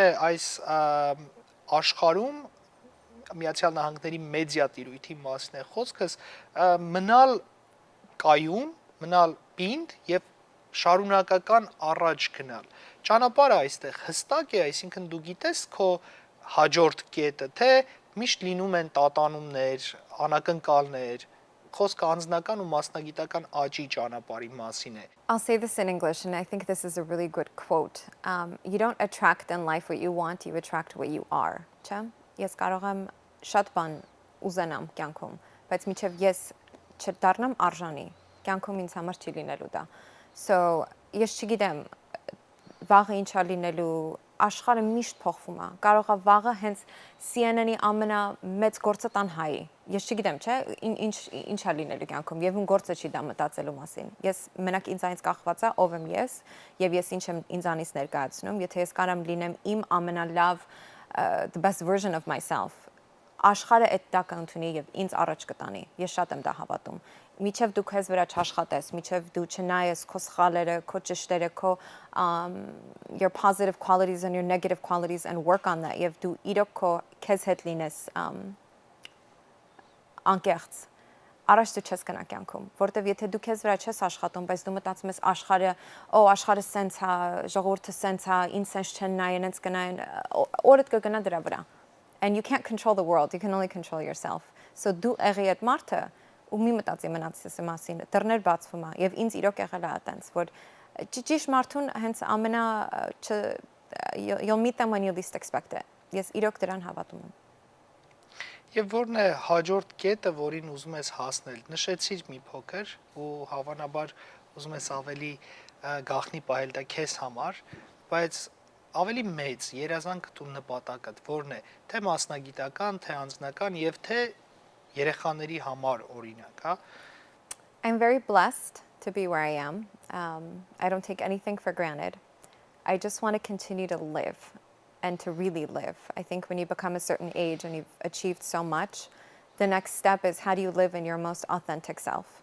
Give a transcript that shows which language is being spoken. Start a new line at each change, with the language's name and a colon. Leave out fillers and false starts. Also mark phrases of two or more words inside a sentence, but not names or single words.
Armenian: այս աշխարհում Միացյալ Նահանգների մեդիա տիրույթի մասին է խոսքս, մնալ կայուն, մնալ պինդ եւ շարունակական առաջ գնալ։ Ճանապարհը այստեղ հստակ է, այսինքն դու գիտես քո հաջորդ կետը, թե միշտ լինում են տատանումներ, անակնկալներ, խոսքը անձնական ու մասնագիտական աճի ճանապարհի մասին է։
English: I'll say this in English, and I think this is a really good quote. You don't attract in life what you want, you attract what you are.
Armenian: Չէ՞։ Ես կարող եմ շատ բան ուզենամ կյանքում, բայց մինչև ես չդառնամ արժանի, կյանքում ինձ համար չի լինելու դա։ So ես չգիտեմ վաղը ինչա լինելու, աշխարհը միշտ փոխվում է։ Կարող է վաղը հենց CNN-ի ամենամեծ գործը տան հայի։ Ես չգիտեմ, չէ, ինչա լինելու կյանքում, եւ ում գործը չի դա մտածելու մասին։ Ես մենակ ինձանից կախված է ով եմ ես, եւ ես ինչ եմ ինձանից ներկայացնում, եթե ես կարամ լինեմ իմ ամենալավ
English: the best version of myself,
Armenian: աշխարհը այդ դա կընդունի եւ ինձ առաջ կտանի։ Ես շատ եմ դա հավատում։ Միջև դու քեզ վրա չաշխատես, միջև դու չնայես քո սխալերը, քո ճշտերը, քո
English: your positive qualities and your negative qualities and work on that,
Armenian: եւ դու իրոք քո քեզ հետ լինես անկեղծ, առաջ դու չես գնա կյանքում, որտեվ եթե դու քեզ վրա չես աշխատում, բայց դու մտածում ես աշխարհը սենց է, ժողովուրդը սենց է, ինձ սենց չեն նայեն, ինձ կնայեն, օրդ կգնա դրա վրա։
English: And you can't control the world, you can only control yourself.
Armenian: So դու եղի այդ մարդը ու մի մտածի մնացածի մասին, դռներ բացվում է, եւ ինձ իրոք եղել է այտենց, որ ճիշտ մարդուն հենց
English: you'll meet them when you least expect it.
Armenian: Ես իրոք դրան հավատում եմ։ Եվ որն է հաջորդ կետը, որին ուզում ես հասնել։ Նշեցիր մի փոքր ու հավանաբար ուզում ես ավելի գաղտնի պահել դա քեզ համար, բայց ավելի մեծ երազանք ու նպատակդ որն է, թե մասնագիտական, թե անձնական եւ թե երեխաների համար օրինակ, հա։
English: I'm very blessed to be where I am. I don't take anything for granted. I just want to continue to live and to really live. I think when you become a certain age and you've achieved so much, the next step is how do you live in your most authentic self?